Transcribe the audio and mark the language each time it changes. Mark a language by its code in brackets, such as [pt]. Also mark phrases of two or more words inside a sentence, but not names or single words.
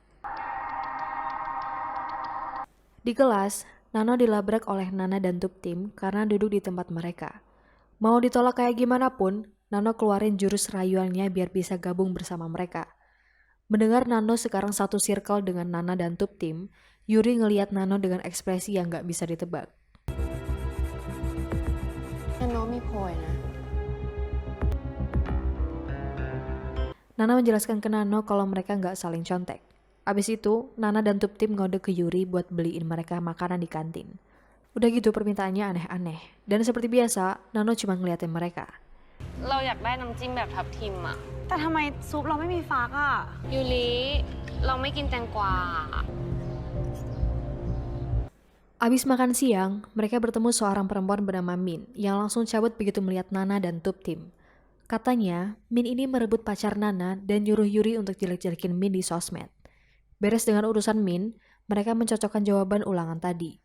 [id] Di kelas, Nano dilabrak oleh Nana dan Tuptim karena duduk di tempat mereka. Mau ditolak kayak gimana pun, Nano keluarin jurus rayuannya biar bisa gabung bersama mereka. Mendengar Nano sekarang satu circle dengan Nana dan Tuptim, Yuri ngeliat Nano dengan ekspresi yang gak bisa ditebak. [th] นาโนมีโพยนะ [id] Nana menjelaskan ke Nano kalau mereka nggak saling contek. Abis itu, Nana dan Tuptim ngode ke Yuri buat beliin mereka makanan di kantin. Udah gitu permintaannya aneh-aneh. Dan seperti biasa, Nano cuma ngeliatin mereka. [th] เราอยากได้น้ำจิ้มแบบทับทิมอะ แต่ทำไมซุปเราไม่มีฟักอ่ะ ยูริเราไม่กินแตงกวา [id] Abis makan siang, mereka bertemu seorang perempuan bernama Min yang langsung cabut begitu melihat Nana dan Tuptim. Katanya, Min ini merebut pacar Nana dan nyuruh Yuri untuk jelek-jelekin Min di sosmed. Beres dengan urusan Min, mereka mencocokkan jawaban ulangan tadi.